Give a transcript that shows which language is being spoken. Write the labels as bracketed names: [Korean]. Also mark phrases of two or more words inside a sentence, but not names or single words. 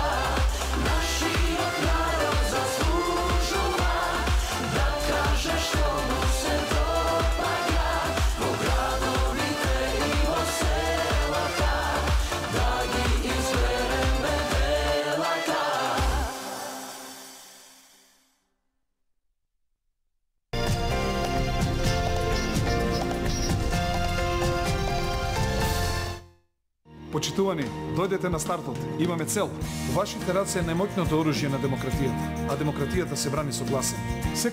[Macedonian] Наши од народ заслужува да каже што му се допада, бо градовите и бо селата, да би извере ме велата. Почитувани, дојдете на стартот. Имаме цел. Вашите раце е најмоќното оружје на демократијата, а демократијата се брани со гласење.